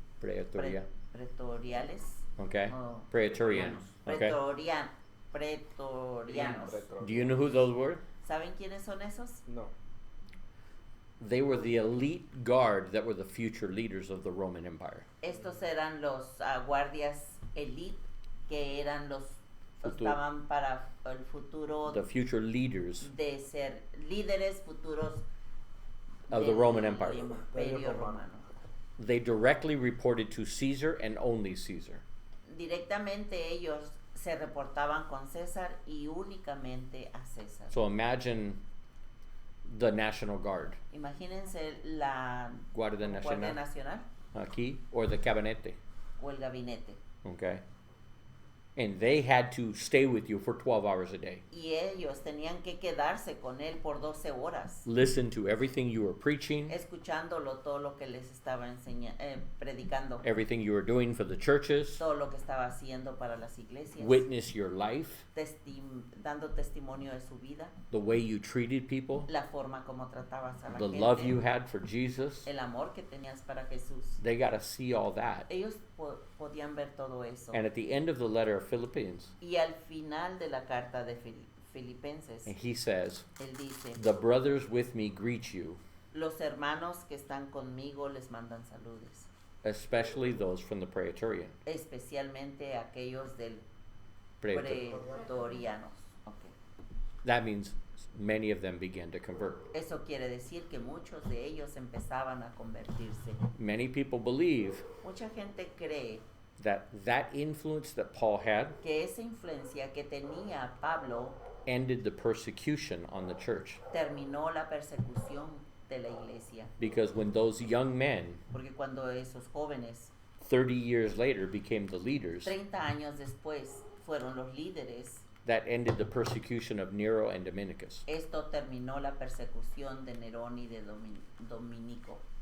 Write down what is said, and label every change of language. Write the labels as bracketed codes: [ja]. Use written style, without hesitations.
[en] Praetoria. [es] pretoriales. [en] Okay? Oh. Praetorian. Okay? [es] Pretorianos. [en] Do you know who those were? [es] ¿Saben quiénes son esos? No. [en] They were the elite guard that were the future leaders of the Roman Empire. [es] Estos eran los guardias elite que eran los Futuro. estaban para el futuro [en] The future leaders [es] de ser líderes futuros [en] of the [es] del [en] Roman Empire. [es] Imperio Romano. [en] They directly reported to Caesar and only Caesar. [es] Directamente ellos se reportaban con César y únicamente a César. [en] So imagine the National Guard, [es] Imagínense la Guardia Nacional, Nacional [en] aquí, or the Gabinete, [es] o el gabinete. [en] okay? And they had to stay with you for 12 hours a day. [es] Y ellos tenían que quedarse con él por 12 horas, [en] Listen to everything you were preaching, [es] escuchándolo todo lo que les estaba predicando, [en] everything you were doing for the churches, [es] todo lo que estaba haciendo para las iglesias, [en] witness your life, [es] dando testimonio de su vida, [en] the way you treated people, [es] la forma como tratabas a la [en] the [es] gente, [en] love you had for Jesus. [es] el amor que tenías para Jesús. [en] They got to see all that. [es] Ellos podían ver todo eso. [en] And at the end of the letter of Philippians, [es] Y al final de la carta de Filipenses, [en] he says, [es] él dice, [en] the brothers with me greet you, [es] los hermanos que están conmigo les mandan saludes, [en] especially those from the Praetorian. [es] especialmente aquellos del [en] Praetor- [es] pretorianos. Okay. [en] That means many of them began to convert. [es] Eso quiere decir que muchos de ellos empezaban a convertirse. [en] Many people believe [es] Mucha gente cree [en] that influence that Paul had [es] que esa influencia que tenía Pablo [en] ended the persecution on the church. [es] terminó la persecución de la iglesia, [en] Because when those young men, [es] porque cuando esos jóvenes [en] 30 years later, became the leaders, [es] 30 años después fueron los líderes, [en] that ended the persecution of Nero and Dominicus. [es] esto terminó la persecución de Nerón y de Dominico.